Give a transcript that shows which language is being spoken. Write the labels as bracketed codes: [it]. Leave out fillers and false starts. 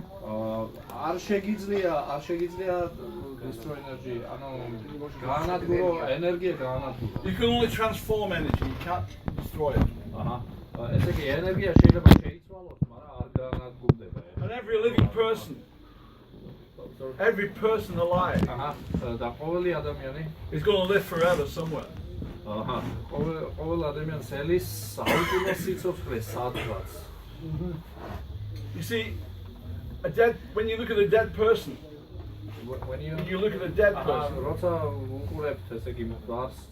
[ka] არ შეგიძლია [en] destroy energy, [ka] ანუ გაანადგურო ენერგია გაანადგურო. [en] You can only transform energy, you can't destroy it. [ka] ესე იგი ენერგია შეიძლება შეიცვალოს, მაგრამ არ გაანადგურდება. [en] And every living person, every person alive [ka] და ყოველი ადამიანი [en] is going to live forever somewhere. [ka] აჰა, ყოველ ადამიანს ელის საუკუნო სიცოცხლე სადღაც. [en] You see, when you look at a dead person, When you look at a dead person, [ka] როცა უყურებთ ესე იგი მკვდარს,